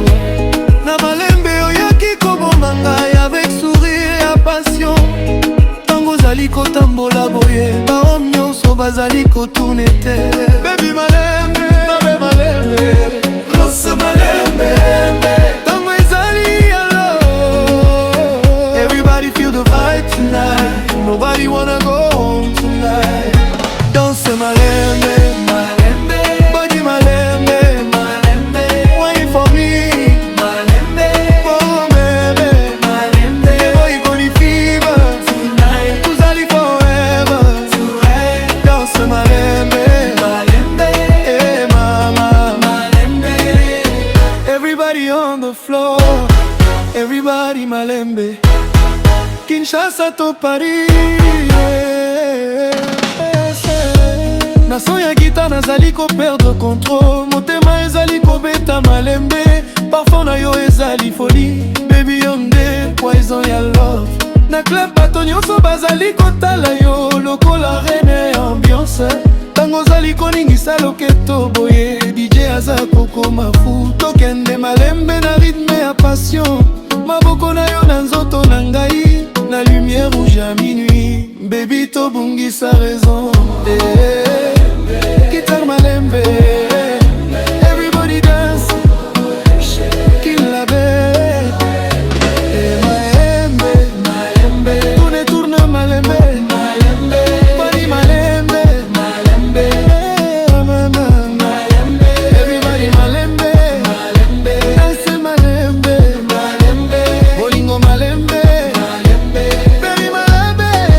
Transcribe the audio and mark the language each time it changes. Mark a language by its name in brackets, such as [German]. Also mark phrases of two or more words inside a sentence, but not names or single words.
[Lingala] Na malembe oyaki koboma ngai [French] avec sourire [Lingala] ya passion. Tango ozali kotambola boye, bahomme nyonso bazali kotourne te. Baby malembe, babe malembe, rose malembe. Tango ezali [English] alone, everybody feel the vibe tonight. Nobody wanna go home tonight. [Lingala] Danse malembe, [English] body malembe, wine for me, oh baby, boy you gon' fever tonight, tuzali forever. [Lingala] Danse malembe, eh mama, [English] everybody on the floor, everybody malembe, Kinshasa to Paris. [Lingala] Naso ya gita nazali ko [French] perdre contrôle, [Lingala] motema ezali kobeta malembe. Parfum na yo ezali folie, baby yonde poison ya love. Na club bato nyonso bazali kotala yo lokola [French] reine ambiance. [Lingala] Tango ozali koningisa loketo boye, DJ aza kokoma fu. Tokende malembe na rythme ya passion, maboko na yo na nzoto na ngai, na [French] lumière rouge à minuit. [Lingala] Baby tobungisa raison, guitare malembe, [English] everybody dance, kill [French] la belle. [Lingala] Malembe, tourne malembe, body malembe, everybody malembe, dance malembe, bolingo malembe, baby malembe.